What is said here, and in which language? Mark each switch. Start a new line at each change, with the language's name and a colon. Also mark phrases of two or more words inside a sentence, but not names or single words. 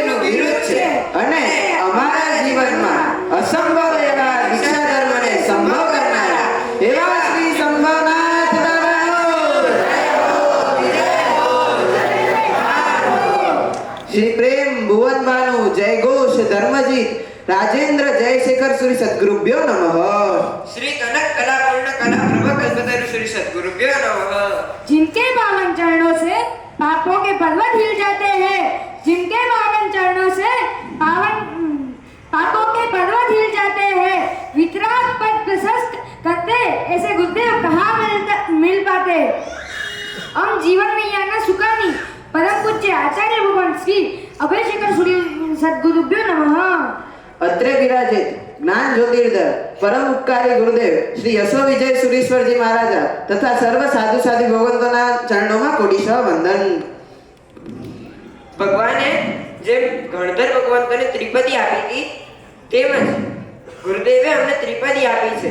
Gujarati: વિરુદ્ધ છે અને અમારા જીવનમાં અસંભવ એવા દીક્ષા ધર્મને સંભવ કરનારા એવા શ્રી સંભવનાથ શ્રી પ્રેમ ભુવન ભાનુ જય ઘોષ ધર્મજીત राजेंद्र जयशेखर
Sanskrit: श्री सद्गुरुभ्यो नमः। श्री कनक कलापूर्ण कला प्रभा कल्पतरु श्री सद्गुरुभ्यो नमः।
Hindi: जिनके पावन चरणों से पापों के पर्वत हिल जाते हैं, जिनके पावन चरणों से पापों के पर्वत हिल जाते हैं, वितराग पद प्रशस्त करते ऐसे गुरुदेव कहाँ मिल पाते। हम जीवन में याना सुखानी परम पूज्य आचार्य भगवान श्री अभयशेखर
Sanskrit: श्री सद्गुरुभ्यो नमः।
Gujarati: અત્રે વિરાજિત જ્ઞાન જ્યોતિર્ધર પરમ ઉપકારી ગુરુદેવ શ્રી યશો વિજય સુરીશ્વરજી મહારાજા તથા સર્વ સાધુ સાધુ ભગવંતોના ચરણોમાં કોટીસહ વંદન। ભગવાને જેમ ગણધર ભગવંતોને ત્રિપદી આપી હતી તેમજ ગુરુદેવે અમને ત્રિપદી આપી છે।